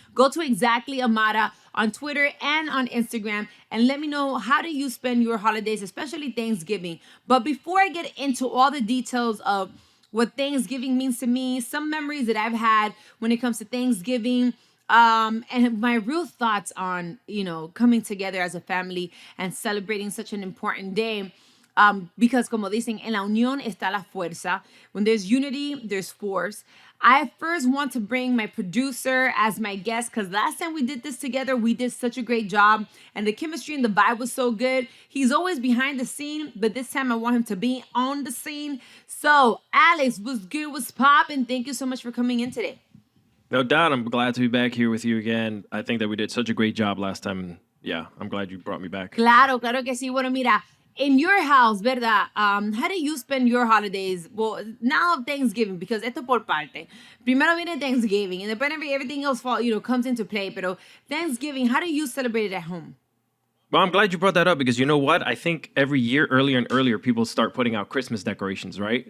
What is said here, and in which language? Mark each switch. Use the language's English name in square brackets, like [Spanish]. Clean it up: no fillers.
[English] Go to Exactly Amara on Twitter and on Instagram and let me know, how do you spend your holidays, especially Thanksgiving? But before I get into all the details of what Thanksgiving means to me, some memories that I've had when it comes to Thanksgiving, and my real thoughts on, coming together as a family and celebrating such an important day. Because [Spanish] como dicen, en la unión está la fuerza. [English] When there's unity, there's force. I first want to bring my producer as my guest because last time we did this together, we did such a great job and the chemistry and the vibe was so good. He's always behind the scene, but this time I want him to be on the scene. So, Alex, what's good? What's poppin'? Thank you so much for coming in today. No doubt. I'm glad to be back here with you again. I think that we did such a great job last time. Yeah, I'm glad you brought me back. [Spanish] Claro que sí. Bueno, mira, [English] in your house, [Spanish] ¿verdad? [English] How do you spend your holidays? Well, now Thanksgiving, because [Spanish] esto por parte. Primero viene [English] Thanksgiving, and then everything else comes into play. [Spanish] Pero [English] Thanksgiving, how do you celebrate it at home? Well, I'm glad you brought that up because you know what? I think every year, earlier and earlier, people start putting out Christmas decorations, right?